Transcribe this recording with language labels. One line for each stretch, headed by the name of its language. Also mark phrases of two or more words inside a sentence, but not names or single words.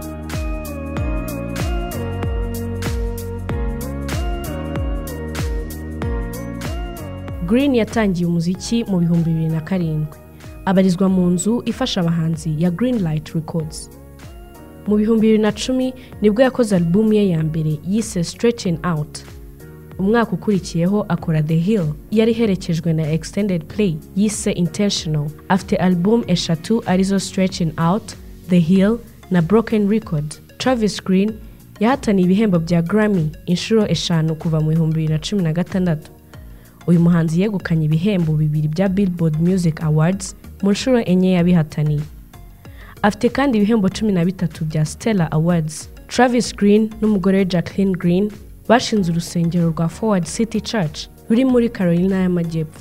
Kinyarwanda: Green yatangiye umuziki mu 2007. Abarizwa mu nzu ifasha abahanzi ya Greenlight Records. Mu 2010 nibwo yakoze album ye ya mbere yise Stretching Out. Umwaka ukurikiyeho akora The Hill yari herekejwe na
English: extended play
Kinyarwanda: yise Intentional. After album eshatu arizo Stretching Out, The Hill na Broken Record. Travis Green yahataniye ibihembo bya Grammy inshuro 5 kuva mu 2016. Uyu muhanzi yegukanye ibihembo 2 bya Billboard Music Awards mu nshuro 4 yabihataniye. Afite kandi ibihembo 13 bya Stellar Awards. Travis Green n'umugore we Jacqueline Green bashinze urusengero rwa Forward City Church ruri muri Carolina y'Amajyepfo.